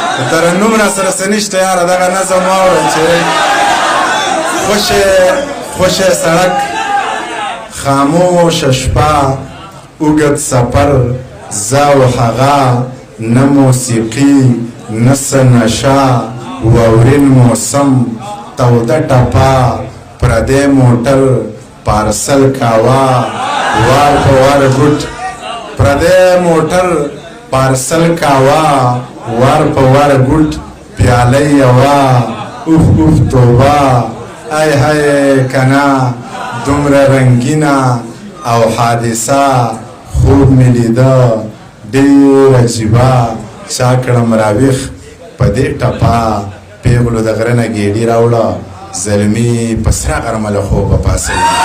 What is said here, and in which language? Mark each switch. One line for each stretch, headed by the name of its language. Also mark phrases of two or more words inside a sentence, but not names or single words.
Pashto: ترنم را سره څه نشته یاره، دغه نظم واورئ چې: «خوشې، خوشې سړک، خاموش شپه، اوږد سفر، زه او هغه، نه موسیقي، نه څه نشه، واورین موسم، توده ټپه، پردی موټر پارسل کاوه، وار په وار ګوټ، پردی موټر پارسل کاوه، وار په وار ګوټ، پیاله یوه، اوف اوف توبه، ای های کنه، دومره رنگینه او حادثه، خوب مې لیده، ډېر عجیبه، چا کړم راویښ په دې ټپه، پیغلو د غره نه ګېډي راوړه، زلمي په سره غرمه له خوبه پاڅوي.»